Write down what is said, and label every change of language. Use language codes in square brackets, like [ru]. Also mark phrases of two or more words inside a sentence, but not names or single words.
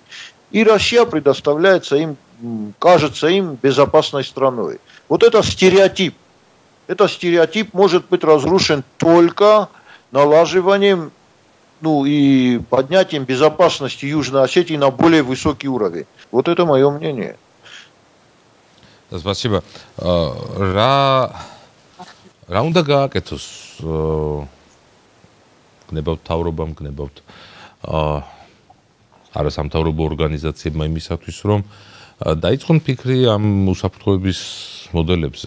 [ru] И Россия предоставляется им, кажется им безопасной страной. Это стереотип. Этот стереотип может быть разрушен только налаживанием и поднятием безопасности Южной Осетии на более высокий уровень. Это мое мнение. Спасибо. [ka] Რა უნდა გააკეთოს გნებავთ თავრობამ, გნებავთ არასამთავრობო ორგანიზაციებმა იმისათვის, რომ დაიწყონ ფიქრი ამ უსაფრთხოების მოდელებზე.